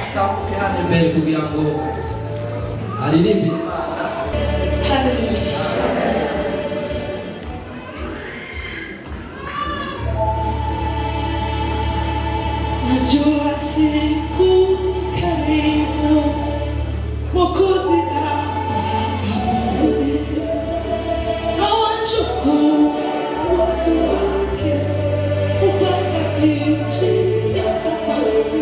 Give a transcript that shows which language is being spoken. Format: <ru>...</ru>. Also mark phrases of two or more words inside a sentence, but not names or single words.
<rn>Tambuke hano imbere kugira ngo aririmbire Imana. Haleluya.</rn> <sw>Najua siku ni karibu, Mwokozi atarudi, awachukue watu wake mpaka nchi ya amani.</sw>